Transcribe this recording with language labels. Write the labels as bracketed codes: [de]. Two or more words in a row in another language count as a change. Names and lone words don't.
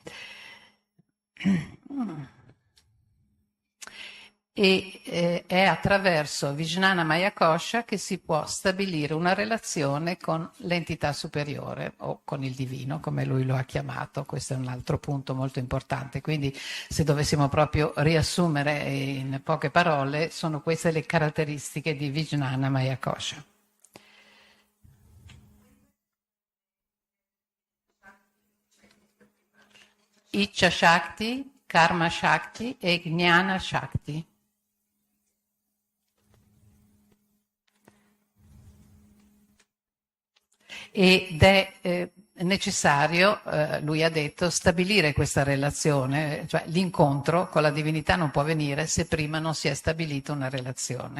[it] E è attraverso [sa] Vijnana Maya Kosha [it] che si può stabilire una relazione con l'entità superiore o con il divino, come lui lo ha chiamato. Questo è un altro punto molto importante. Quindi, se dovessimo proprio riassumere in poche parole, sono queste le caratteristiche di [sa] Vijnana Maya Kosha. Icha Shakti, Karma Shakti e Jnana Shakti. [it] Ed è necessario, lui ha detto, stabilire questa relazione, cioè l'incontro con la divinità non può avvenire se prima non si è stabilita una relazione.